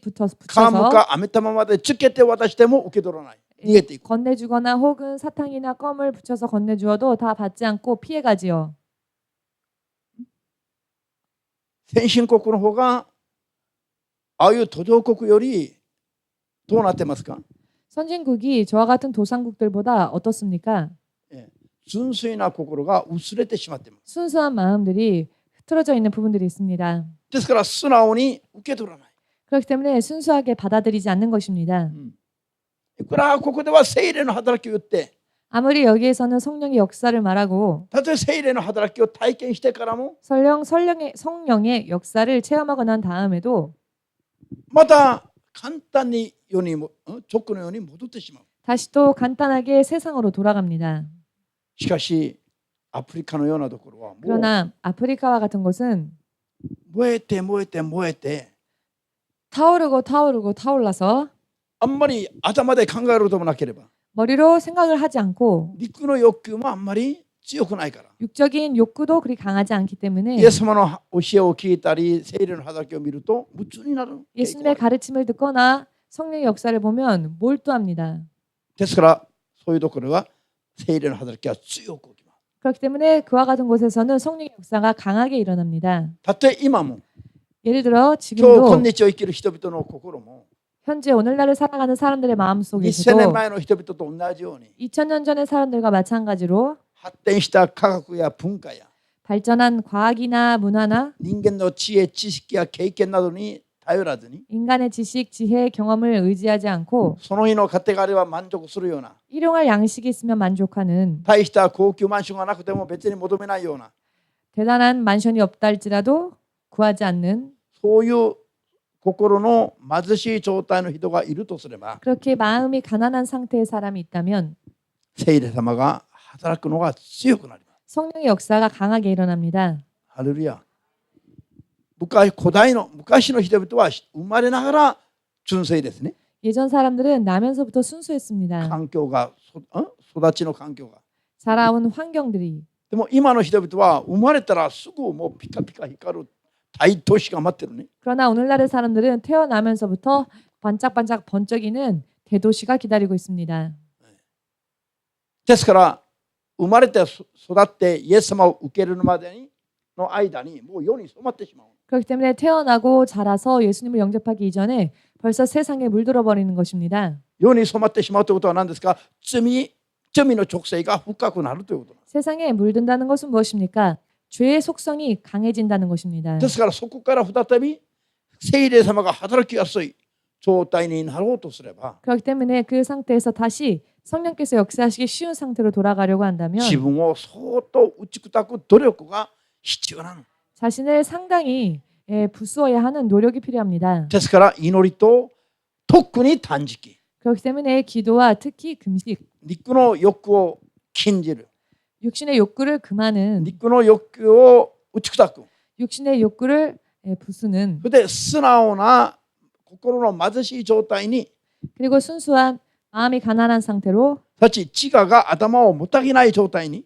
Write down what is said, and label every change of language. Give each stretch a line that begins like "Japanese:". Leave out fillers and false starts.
Japanese: カ
Korean: 붙여서
Japanese: ムか飴玉までつけて渡しても受け取らない。逃げていく。
Korean: 건네주거나 혹은 사탕이나 껌을 붙여서 건네주어도 다 받지 않고 피해가지요.
Japanese: 先進国の方がああいう途上国よりどうなってますか？
Korean: 선진국이 저와 같은 도상국들보다 어떻습니까?
Japanese: 純粋な心が薄れてしまっています。
Korean: 순수한 마음들이 흐트러져 있는 부분들이 있습니다.
Japanese: ですから素直に受け取らない。
Korean: 그렇기 때문에 순수하게 받아들이지 않는 것입니다.
Japanese: いくらここでは聖霊の働きを言って、
Korean: 아무리 여기에서는 성령의 역사를 말하고
Japanese: たとえ聖霊の働きを体験してからも
Korean: 성령의 역사를 체험하고 난 다음에도
Japanese: また簡単に世にも直のように戻ってしまう。
Korean: 다시 또 간단하게 세상으로 돌아갑니다.
Japanese: しかしアフリカのようなところはもう
Korean: 그러나 아프리카와 같은 곳은
Japanese: 燃えて燃えて燃えて
Korean: 타오르고 타올라서
Japanese: あんまり頭で考えることもなければ
Korean: 머리로 생각을 하지 않고
Japanese: 陸の欲求もあんまり強くないから
Korean: 육적인 욕구도 그리 강하지 않기 때문에
Japanese: イエス様の教えを聞いたり聖霊の働きを見ると夢中になる。
Korean: 예수님의 가르침을 듣거나 성령의 역사를 보면 몰두합니다.
Japanese: ですからそういうところは聖霊の働きが強く起きます。
Korean: 그렇기 때문에 그와 같은 곳에서는 성령의 역사가 강하게 일어납니다.
Japanese: たとえ今も
Korean: 예를 들어
Japanese: 今日
Korean: 지금도
Japanese: 今日を生きる人々の心も
Korean: 현재 오늘날을 살아가는 사람들의
Japanese: 2000年
Korean: 마음속에서도
Japanese: 前の人々と同じように
Korean: 2000년 전의 사람들과 마찬가지로
Japanese: 発展した科学や文化や 발전한 과학이나 문화나 人間の知恵知識や経験などに頼らずに
Korean: 인간의 지식, 지혜, 경험을 의지하지 않고
Japanese: その日の糧があれば満足するような
Korean: 일용할 양식이 있으면 만족하는
Japanese: 大した高級マンションがなくても別に求めないような
Korean: 대단한 만션이 없다 할지라도 구하지 않는
Japanese: そういう心の貧しい状態の人がいるとすれば
Korean: 그렇게 마음이 가난한 상태의 사람이 있다면
Japanese: 聖霊様が働くのが強くなります。
Korean: 성령의 역사가 강하게 일어납니다.
Japanese: ハレルヤ。昔の人々は生まれながら純粋ですね。
Korean: 예전 사람들은 나면서부터 순수했습니다.
Japanese: 環境が、育ちの環境が。
Korean: 자라온 환경들이
Japanese: でも今の人々は生まれたらすぐもうピカピカ光る大都市が待ってるね。
Korean: 그러나 오늘날의 사람들은 태어나면서부터 반짝반짝 번쩍이는 대도시가 기다리고 있습니다.
Japanese: ですから生まれて育ってイエス様を受けるまでの間にもう世に染まってしまう。
Korean: 그렇기 때문에 태어나고 자라서 예수님을 영접하기 이전에 벌써 세상에 물들어 버리는 것입니다.
Japanese: 世に染まってしまうということは何ですか？罪の直性が深くなるということ。
Korean: 세상에 물든다는 것은 무엇입니까? 죄의 속성이 강해진다는 것입니다.
Japanese: ですからそこから再び聖霊様が働きやすい状態になろうとすれば
Korean: 그렇기 때문에 그 상태에서 다시 성령께서 역사하시기 쉬운 상태로 돌아가려고 한다면
Japanese: 自分を相当打ち砕く努力が必要なの。
Korean: 자신을 상당히 부수어야 하는 노력이 필요합니다.
Japanese: ですから祈りと特に断食
Korean: 그렇기 때문에 기도와 특히 금식,
Japanese: 肉の欲を禁じる
Korean: 육신의 욕구를 금하는
Japanese: 肉の欲を打ち砕く
Korean: 육신의 욕구를 부수는
Japanese: それで素直な心の貧しい状態に
Korean: 그리고 순수한 마음이 가난한 상태로
Japanese: たち自我が頭をもたげない状態に